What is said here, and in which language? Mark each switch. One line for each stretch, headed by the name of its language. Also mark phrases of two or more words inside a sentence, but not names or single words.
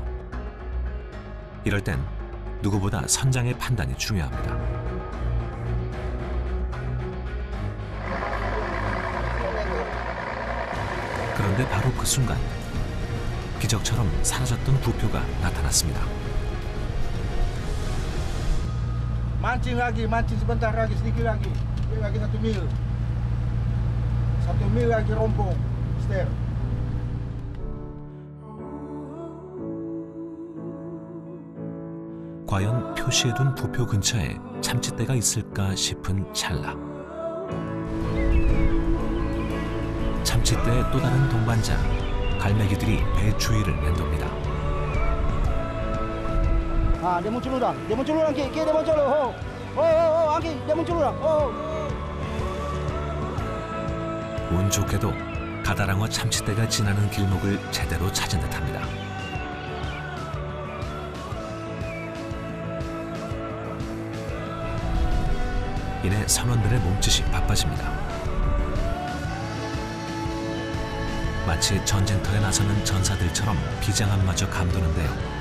Korean: 이럴 땐 누구보다 선장의 판단이 중요합니다. 그런데 바로 그 순간 기적처럼 사라졌던 부표가 나타났습니다.
Indonesian: Mancing sebentar lagi, sedikit lagi. Lagi 1 mil. 1 mil lagi rompong. Ster.
Korean: 과연 표시해둔 부표 근처에 참치떼가 있을까 싶은 찰나. 참치떼의 또 다른 동반자, 갈매기들이 배 주위를 맴돕니다.
Indonesian: Ah, dia muncul orang. Dia muncul orang, Ki. Dia muncul. Oh, Angki, dia muncul orang.
Korean: 운 좋게도 가다랑어 참치떼가 지나는 길목을 제대로 찾은 듯합니다. 이내 선원들의 몸짓이 바빠집니다. 마치 전쟁터에 나서는 전사들처럼 비장함마저 감도는데요.